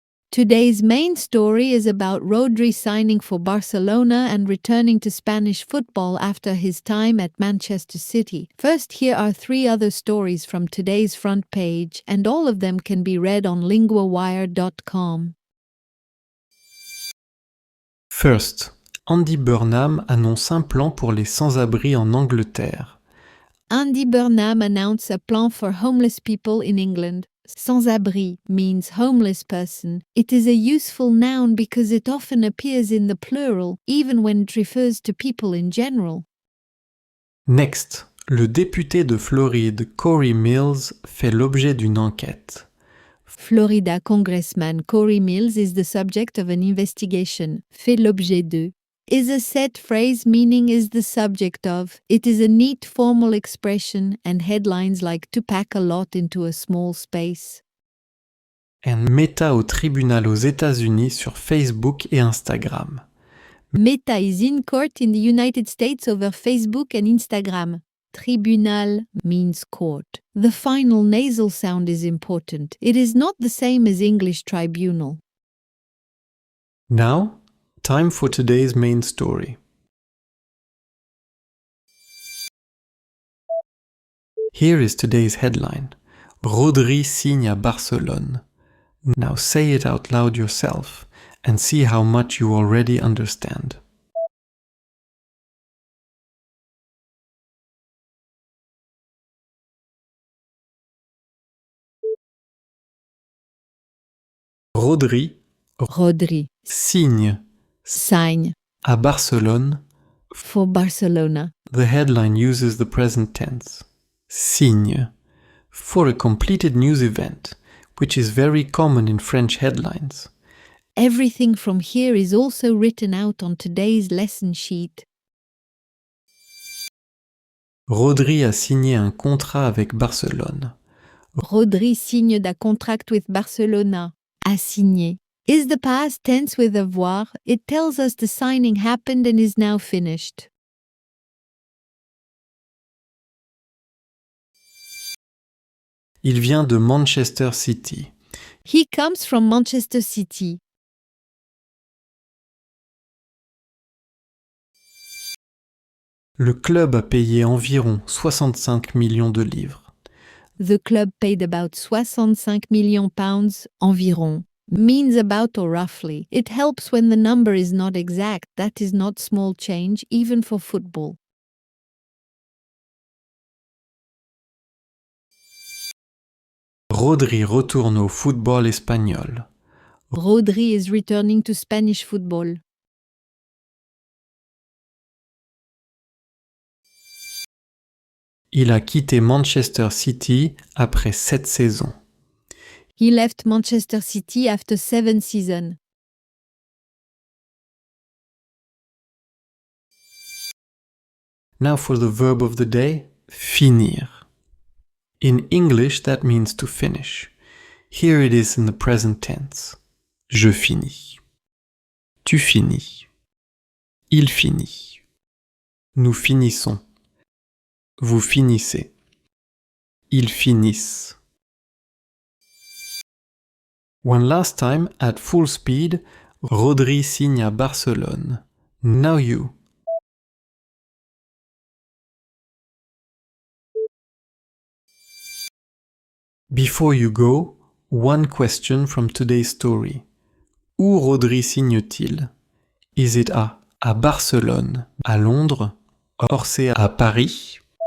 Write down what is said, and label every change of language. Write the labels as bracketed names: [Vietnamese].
[English] Today's main story is about Rodri signing for Barcelona and returning to Spanish football after his time at Manchester City. First, here are 3 other stories from today's front page, and all of them can be read on linguawire.com. [French] First, Andy Burnham annonce un plan pour les sans-abri en Angleterre. [English] Andy Burnham announced a plan for homeless people in England. Sans-abri means homeless person. It is a useful noun because it often appears in the plural, even when it refers to people in general. [French] Next, le député de Floride, Corey Mills, fait l'objet d'une enquête. [English] Florida Congressman Corey Mills is the subject of an investigation. Fait l'objet de is a set phrase meaning is the subject of. It is a neat formal expression and headlines like to pack a lot into a small space. [French] And Meta au tribunal aux États-Unis sur Facebook et Instagram. [English] Meta is in court in the United States over Facebook and Instagram. Tribunal means court. The final nasal sound is important. It is not the same as English tribunal. Now, time for today's main story. Here is today's headline. [French] Rodri signe à Barcelone. [English] Now say it out loud yourself and see how much you already understand. [French] Rodri signe [English] Sign [French] à Barcelone. [English] for Barcelona. The headline uses the present tense. Signe for a completed news event, which is very common in French headlines. Everything from here is also written out on today's lesson sheet. [French] Rodri a signé un contrat avec Barcelone. [English] Rodri signe da contract with Barcelona. A signé is the past tense with avoir. It tells us the signing happened and is now finished. [French] Il vient de Manchester City. [English] He comes from Manchester City. [French] Le club a payé environ 65 millions de livres. [English] The club paid about 65 million pounds, environ. Means about or roughly. It helps when the number is not exact. That is not small change, even for football. [French] Rodri retourne au football espagnol. [English] Rodri is returning to Spanish football. [French] Il a quitté Manchester City après 7 saisons. [English] He left Manchester City after 7 seasons. Now for the verb of the day, finir. In English, that means to finish. Here it is in the present tense. [French] Je finis. Tu finis. Il finit. Nous finissons. Vous finissez. Ils finissent. [English] One last time, at full speed, [French] Rodri signe à Barcelone. [English] Now you. Before you go, one question from today's story. [French] Où Rodri signe-t-il? [English] Is it A [French] à Barcelone, à Londres, [English] or [French] c'est à Paris?